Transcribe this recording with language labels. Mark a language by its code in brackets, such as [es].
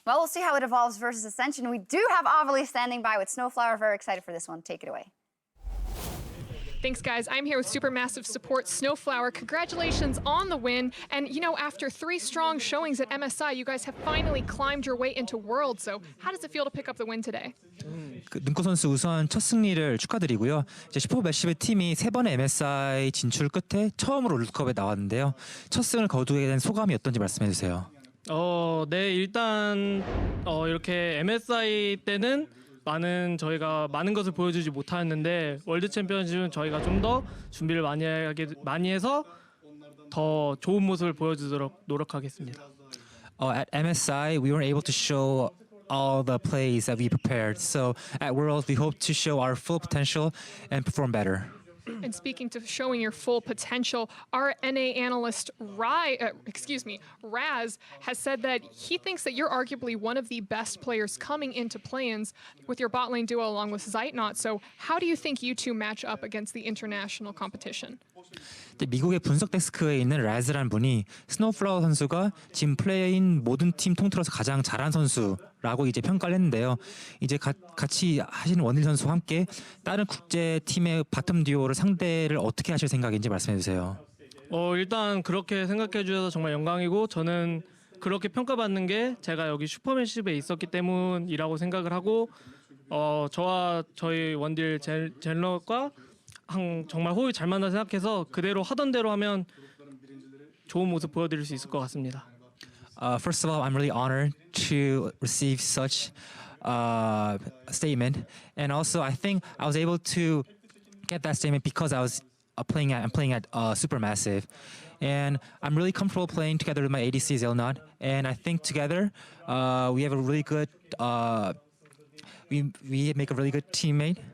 [en] Well, we'll see how it evolves versus Ascension. We do have Avali standing by with SnowFlower. Very excited for this one. Take it away. Thanks, guys. I'm here with SuperMassive support SnowFlower. Congratulations on the win. And, you know, after 3 strong showings at MSI, you guys have finally climbed your way into Worlds. So how does it feel to pick up the win today? [ko] 능코 선수 우선 첫 승리를 축하드리고요. 이제 슈퍼매시브 팀이 3번의 MSI 진출 끝에 처음으로 롤드컵에 나왔는데요. 첫 승을 거두게 된 소감이 어떤지 말씀해 주세요. 네, 일단 이렇게 MSI 때는 저희가 많은 것을 보여주지 못했는데 월드 챔피언십은 저희가 좀 더 준비를 많이 해서 더 좋은 모습을 보여주도록 노력하겠습니다. [en] At MSI, we weren't able to show all the plays that we prepared. So at Worlds, we hope to show our full potential and perform better. And speaking to showing your full potential, our NA analyst Raz has said that he thinks that you're arguably one of the best players coming into play-ins with your bot lane duo along with Zeitnot. So how do you think you two match up against the international competition? [ko] 미국의 분석 데스크에 있는 라즈라는 분이 스노우플라워 선수가 지금 플레이인 모든 팀 통틀어서 가장 잘한 선수라고 이제 평가를 했는데요. 이제 같이 하시는 원딜 선수와 함께 다른 국제 팀의 바텀 듀오를 상대를 어떻게 하실 생각인지 말씀해 주세요. 일단 그렇게 생각해 주셔서 정말 영광이고 저는 그렇게 평가받는 게 제가 여기 슈퍼매시브에 있었기 때문이라고 생각을 하고 저와 저희 원딜 젤럿과 정말 호흡이 잘 맞나 생각해서 그대로 하던 대로 하면 좋은 모습 보여드릴 수 있을 것 같습니다. [en] First of all, I'm really honored to receive such a statement, and also I think I was able to get that statement because I was playing at SuperMassive, and I'm really comfortable playing together with my ADC Zilean, and I think together we have a really good we make a really good teammate.